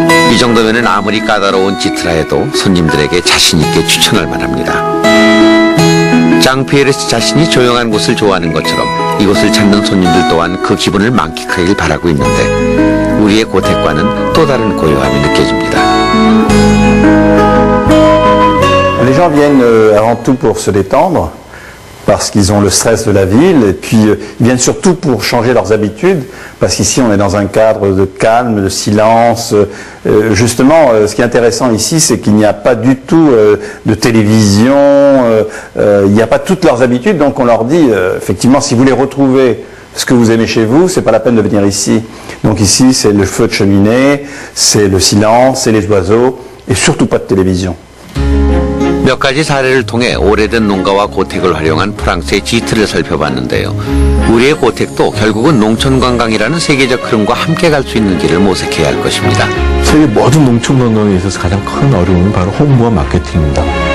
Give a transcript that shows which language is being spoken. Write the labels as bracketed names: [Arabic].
[Korean] 이 정도면은 아무리 까다로운 지트라 해도 손님들에게 자신 있게 추천할 만합니다. 장 피에르 씨 자신이 조용한 곳을 좋아하는 것처럼 이곳을 찾는 손님들 또한 그 기분을 만끽하길 바라고 있는데 우리의 고택과는 또 다른 고요함이 느껴집니다. [French] Les gens viennent avant tout pour se détendre. Parce qu'ils ont le stress de la ville et puis ils viennent surtout pour changer leurs habitudes parce qu'ici on est dans un cadre de calme, de silence. Justement, ce qui est intéressant ici, c'est qu'il n'y a pas du tout de télévision, il n'y a pas toutes leurs habitudes, donc on leur dit effectivement si vous voulez retrouver ce que vous aimez chez vous, c'est pas la peine de venir ici. Donc ici c'est le feu de cheminée, c'est le silence, c'est les oiseaux et surtout pas de télévision. [Korean] 몇 가지 사례를 통해 오래된 농가와 고택을 활용한 프랑스의 지트를 살펴봤는데요. 우리의 고택도 결국은 농촌관광이라는 세계적 흐름과 함께 갈 수 있는 길을 모색해야 할 것입니다. 세계 모든 농촌관광에 있어서 가장 큰 어려움은 바로 홍보와 마케팅입니다.